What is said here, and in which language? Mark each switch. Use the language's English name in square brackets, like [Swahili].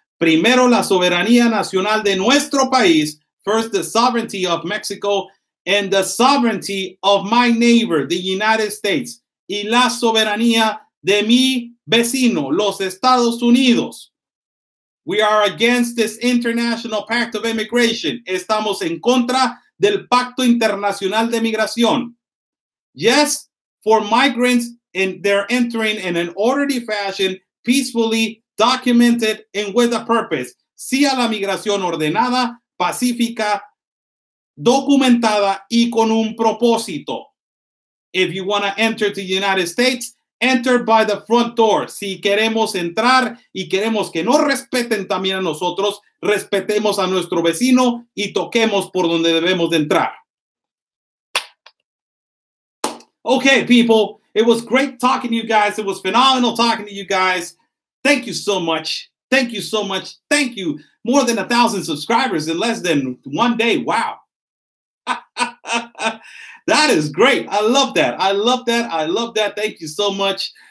[Spanish] Primero la soberanía nacional de nuestro país, [English] first the sovereignty of Mexico and the sovereignty of my neighbor, the United States, [Spanish] y la soberanía de mi vecino, los Estados Unidos. [English] We are against this international pact of immigration. [Spanish] Estamos en contra del Pacto Internacional de Migración. [English] Yes, for migrants, and they're entering in an orderly fashion, peacefully, documented, and with a purpose. [Spanish] Sí a la migración ordenada, pacífica, documentada, y con un propósito. [English] If you want to enter to the United States, enter by the front door. [Spanish] Si queremos entrar y queremos que nos respeten también a nosotros, respetemos a nuestro vecino y toquemos por donde debemos de entrar. [English] Okay, people, it was great talking to you guys. It was phenomenal talking to you guys. Thank you so much. Thank you so much. Thank you. More than 1,000 subscribers in less than one day. Wow. That is great. I love that. I love that. I love that. Thank you so much.